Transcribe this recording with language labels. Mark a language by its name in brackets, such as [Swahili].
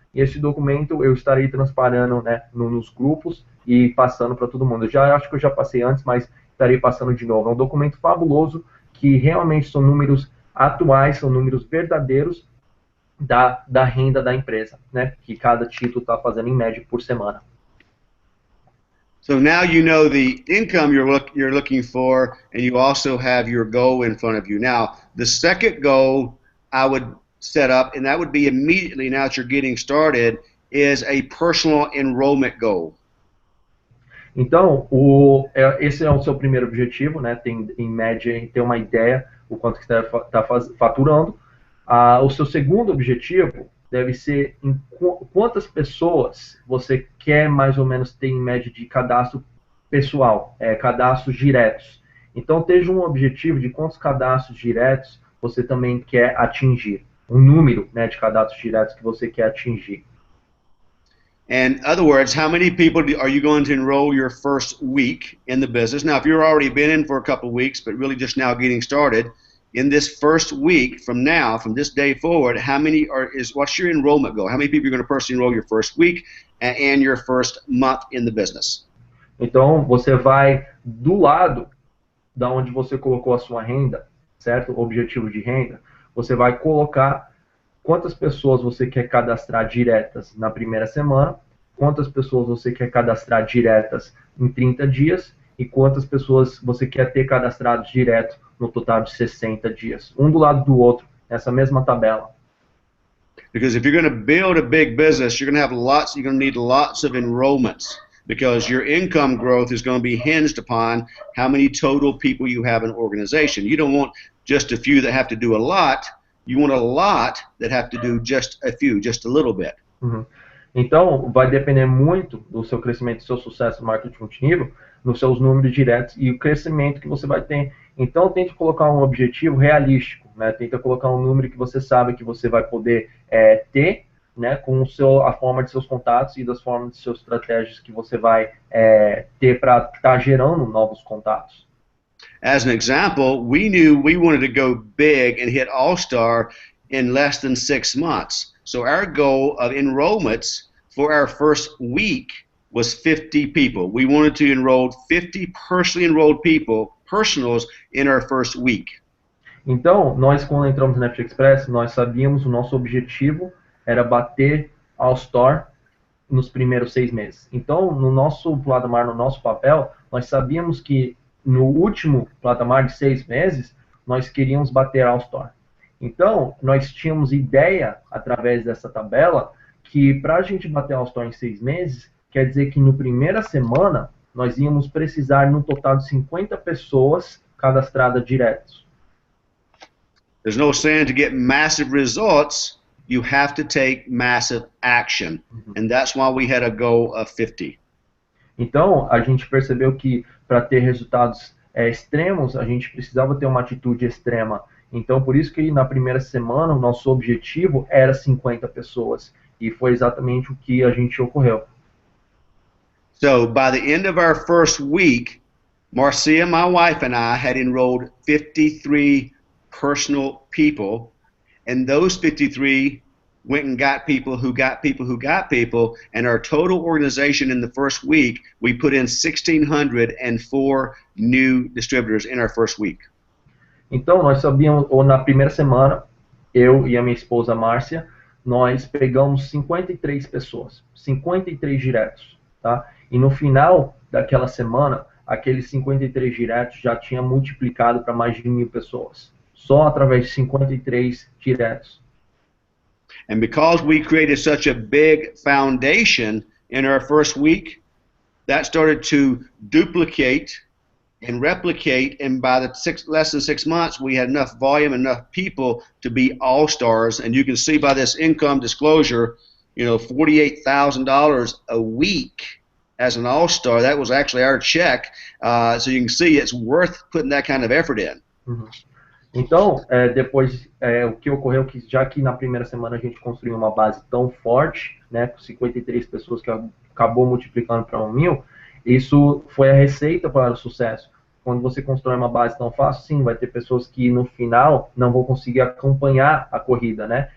[Portuguese] E esse documento eu estarei transparando, né, nos grupos e passando para todo mundo. Eu acho que eu já passei antes, mas estarei passando de novo. É um documento fabuloso que realmente são números atuais, são números verdadeiros da renda da empresa, né? Que cada título está fazendo em média por semana. [English] So now you know the income you're looking for, and you also have your goal in front of you. Now, the second goal I would set up, and that would be immediately now that you're getting started, is a personal enrollment goal. [Portuguese] Então, esse é o seu primeiro objetivo, né? Tem, em média, ter uma ideia o quanto que você está faturando. O seu segundo objetivo deve ser em quantas pessoas você quer mais ou menos ter em média de cadastro pessoal, cadastros diretos. Então, esteja um objetivo de quantos cadastros diretos você também quer atingir. Um número, né, de cadastros diretos que você quer atingir. [English] In other words, how many people are you going to enroll your first week in the business? Now, if you've already been in for a couple of weeks, but really just now getting started, in this first week from now, from this day forward, what's your enrollment goal? How many people are going to personally enroll your first week and your first month in the business? [Portuguese] Então, você vai do lado da onde você colocou a sua renda, certo? O objetivo de renda, você vai colocar quantas pessoas você quer cadastrar diretas na primeira semana, quantas pessoas você quer cadastrar diretas em 30 dias e quantas pessoas você quer ter cadastrados direto no total de 60 dias. Um do lado do outro, nessa mesma tabela. [English] Because if you're going to build a big business, you're going to need lots of enrollments, because your income growth is going to be hinged upon how many total people you have in an organization. You don't want just a few that have to do a lot. You want a lot that have to do just a few, just a little bit. Uhum. [Portuguese] Então, vai depender muito do seu crescimento, do seu sucesso no marketing multinível, nos seus números diretos e o crescimento que você vai ter. Então, tente colocar um objetivo realístico, né? Tenta colocar um número que você sabe que você vai poder ter, né? Com a forma de seus contatos e das formas de suas estratégias que você vai ter para estar gerando novos contatos. [English] As an example, we knew we wanted to go big and hit All-Star in less than 6 months. So our goal of enrollments for our first week was 50 people. We wanted to enroll 50 personally enrolled people, personals, in our first week. [Portuguese] Então, nós quando entramos na FGXpress, nós sabíamos o nosso objetivo era bater All Store nos primeiros 6 meses. Então, no nosso patamar, no nosso papel, nós sabíamos que no último patamar de 6 meses, nós queríamos bater All Store. Então, nós tínhamos ideia, através dessa tabela, que para a gente bater All Store em 6 meses, quer dizer que no primeira semana, nós íamos precisar, no total de 50 pessoas cadastradas diretos. [English] There's no saying to get massive results, you have to take massive action. And that's why we had a goal of 50. [Portuguese] Então, a gente percebeu que para ter resultados extremos, a gente precisava ter uma atitude extrema. Então, por isso que na primeira semana, o nosso objetivo era 50 pessoas. E foi exatamente o que a gente ocorreu. [English] So, by the end of our first week, Marcia, my wife, and I had enrolled 53 personal people, and those 53 went and got people who got people who got people, and our total organization in the first week, we put in 1,604 new distributors in our first week. [Portuguese] Então, nós sabíamos, ou na primeira semana, eu e a minha esposa Márcia, nós pegamos 53 pessoas, 53 diretos, tá? E no final daquela semana, aqueles 53 diretos já tinha multiplicado para mais de 1.000 pessoas, só através de 53 diretos. [English] And because we created such a big foundation in our first week, that started to duplicate and replicate, and by the less than 6 months, we had enough volume, enough people to be all-stars. And you can see by this income disclosure, you know, $48,000 a week as an all-star. That was actually our check. So you can see it's worth putting that kind of effort in. [Portuguese] Então, depois, o que ocorreu que já que na primeira semana a gente construiu uma base tão forte, né, com 53 pessoas que acabou multiplicando para 1.000, isso foi a receita para o sucesso. Quando você constrói uma base tão fácil, sim, vai ter pessoas que no final não vão conseguir acompanhar a corrida, né?